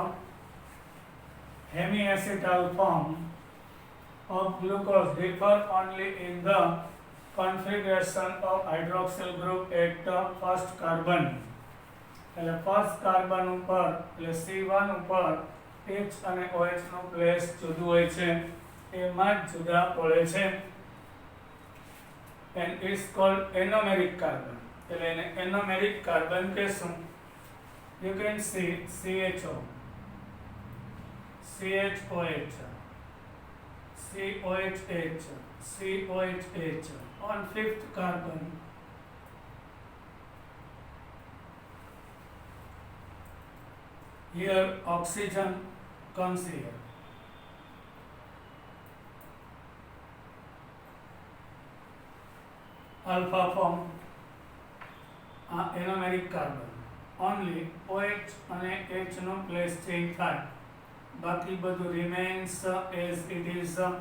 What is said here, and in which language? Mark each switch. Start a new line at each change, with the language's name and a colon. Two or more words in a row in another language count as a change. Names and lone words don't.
English: hemiacetal form of glucose differ only in the configuration of hydroxyl group at the first carbon
Gujarati: એટલે
English: first carbon
Gujarati: ઉપર એટલે C1 ઉપર H અને OH નું પ્લેસ જુદું હોય છે એમાં જ જુદા પડે છે
English: and it's called anomeric carbon
Gujarati: એટલે એને
English: anomeric carbon કહેશું you can see CHO CHOH COH COH on fifth carbon here oxygen comes here alpha form anomeric carbon only OH
Gujarati: અને H નો પ્લેસ ચેન્જ થાય બાકી બધું
English: remains as it is